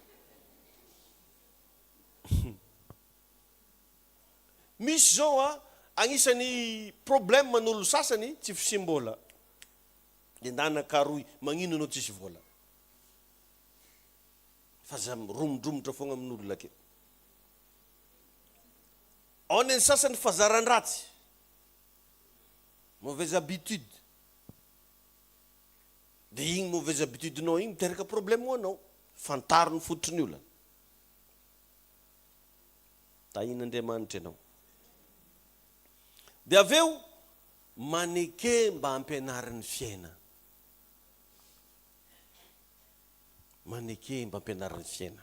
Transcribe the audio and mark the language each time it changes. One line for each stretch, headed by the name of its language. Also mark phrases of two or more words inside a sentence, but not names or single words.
Malagasy: Misy zao agnisan'ny problème manolo sasany tsy fisim-bola. Endana karoy, magnino anao tsisy vola? Fa za romodromotra foagna amin'olona ake. Ao ny sasany fazaran-dratsy.
French: Mauvaise habitude.
Malagasy: De igny
French: mauvaise habitude-
Malagasy: nao igny miteraka problème ho anao. Fantariny fototry ny olona. Tahin'Andriamanitra ianao. De aveo maneke mba ampianarin'ny fiaina. Maneke mba ampianarin'ny fiaina.